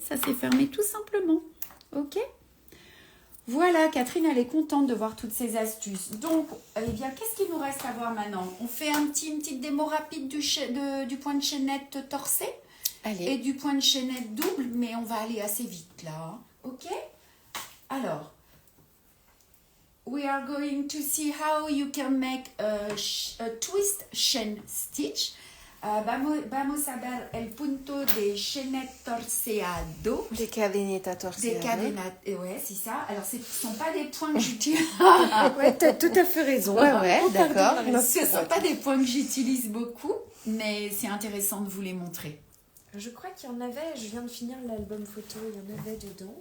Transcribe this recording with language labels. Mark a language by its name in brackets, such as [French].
[French] Ça s'est fermé tout simplement. OK? Voilà, Catherine, elle est contente de voir toutes ces astuces. Donc, eh bien, qu'est-ce qu'il nous reste à voir maintenant? On fait une petite démo rapide du point de chaînette torsé. Allez. Et du point de chaînette double, mais on va aller assez vite là. Hein. Ok? Alors, [English] we are going to see how you can make a twist chain stitch. [Spanish] Vamos a ver el punto de chaînette torceado. Des cadenetas torceadas. [French] Des cadenas, ouais, c'est ça. Alors, ce ne sont pas des points que j'utilise. Ouais, tu as tout à fait raison. Ouais, d'accord. Ce ne sont pas des points que j'utilise beaucoup, mais c'est intéressant de vous les montrer. Je crois qu'il y en avait, je viens de finir l'album photo, il y en avait dedans.